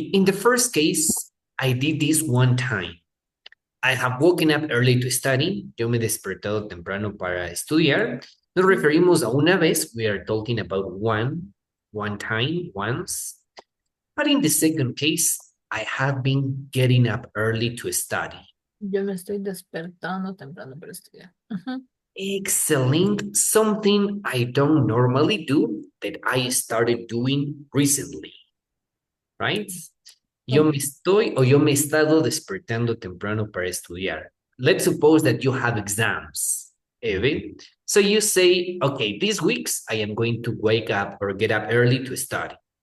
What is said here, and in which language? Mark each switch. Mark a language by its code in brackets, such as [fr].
[en] In the first case, I did this one time. I have woken up early to study. [es] Yo me he despertado temprano para estudiar. Nos referimos a una vez. [en] We are talking about one time, once. But in the second case, I have been getting up early to study. [es] Yo me estoy despertando temprano para estudiar. Uh-huh. [en] Excellent. Something I don't normally do that I started doing recently. Right? [es] Yo me estoy o yo me he estado despertando temprano para estudiar. [en] Let's suppose that you have exams, Eve. So you say, okay, these weeks I am going to wake up or get up early to study.